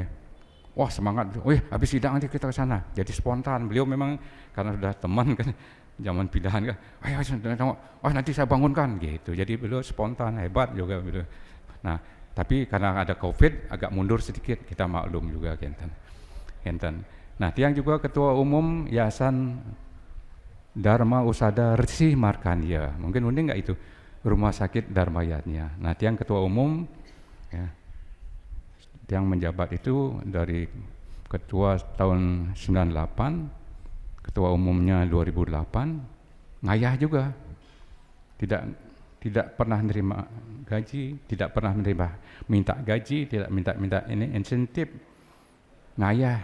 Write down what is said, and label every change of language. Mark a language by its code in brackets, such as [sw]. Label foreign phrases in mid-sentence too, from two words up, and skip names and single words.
[id] Wah semangat, habis sidang nanti kita ke sana. Jadi spontan, beliau memang karena sudah teman kan, zaman pindahan kan, nanti saya bangunkan gitu. Jadi beliau spontan, hebat juga beliau. Nah, tapi karena ada COVID agak mundur sedikit, kita maklum juga Kenten. Nah, tiang juga ketua umum Yayasan Dharma Usada Resi Markandia. Mungkin unik nggak itu? Rumah sakit Dharmayatnya. Nah, tiang ketua umum ya, yang menjabat itu dari ketua tahun 98, ketua umumnya 2008, ngayah juga, tidak pernah menerima gaji, tidak pernah minta gaji, tidak minta ini insentif, ngayah.